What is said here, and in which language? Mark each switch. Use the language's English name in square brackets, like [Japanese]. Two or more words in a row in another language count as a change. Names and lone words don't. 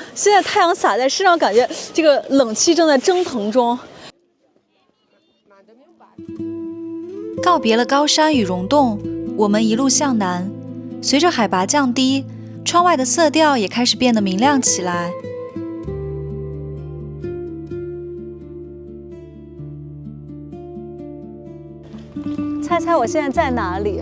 [Chinese] 現在太陽灑在身上，感覺這個冷氣正在蒸騰中。告別了高山與溶洞，我們一路向南，隨着海拔降低，窗外的色調也開始變得明亮起來。猜猜我現在在哪裡？